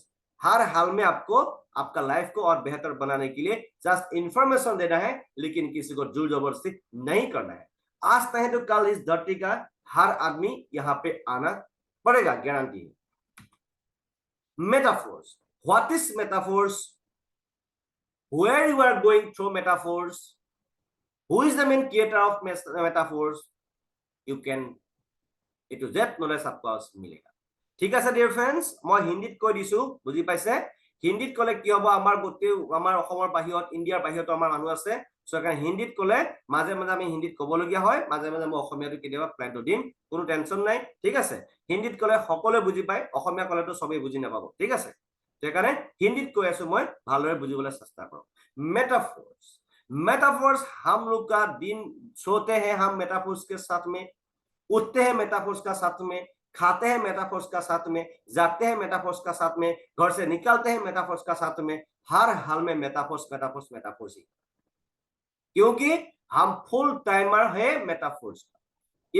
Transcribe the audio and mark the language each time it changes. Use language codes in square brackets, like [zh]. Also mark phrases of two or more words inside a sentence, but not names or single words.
[hi] हर हाल में आपको आपका लाइफ को और बेहतर बनाने के लिए [en] just information [hi] देना है, लेकिन किसी को जोर जबरदस्ती नहीं करना है। आज नहीं तो कल इस धरती का हर आदमी यहाँ पे आना पड़ेगा, गारंटी है। मेटाफोर्स, [en] what is Metaforce, where you are going through metaphors, who is the main creator of metaphors, you can A to Z knowledge [hi] आपको मिलेगा। [as] ঠিক আছে [en] dear friends, [as] মই হিন্দীত কৈ দিছো, বুজি পাইছে? হিন্দীত কলে কি হ'ব, আমাৰ গোটেই আমাৰ অসমৰ বাহিৰত, ইণ্ডিয়াৰ বাহিৰতো আমাৰ মানুহ আছে, সো কাৰণ হিন্দীত কলে মাজে মাজে আমি হিন্দীত ক'বলগীয়া হয়, মাজে মাজে মই অসমীয়াটো কেতিয়াবা প্লেনটো দিম, কোনো টেনচন নাই। ঠিক আছে, হিন্দীত কলে সকলোৱে বুজি পায়, অসমীয়া কলেতো সবেই বুজি নাপাব। ঠিক আছে, সেইকাৰণে হিন্দীত কৈ আছো, মই ভালদৰে বুজিবলৈ চেষ্টা কৰোঁ। [hi] मेटाफोर्स, मेटाफोर्स हम लोग का दिन, सोते हैं हम मेटाफोर्स के साथ में, उठते हैं मेटाफोर्स का साथ में, खाते हैं मेटाफोर्स का साथ में, जागते हैं मेटाफोर्स का साथ में, घर से निकलते हैं मेटाफोर्स का साथ में, हर हाल में मेटाफोर्स मेटाफोर्स मेटाफोर्स ही, क्योंकि हम [en] full timer [hi] है मेटाफोर्स का।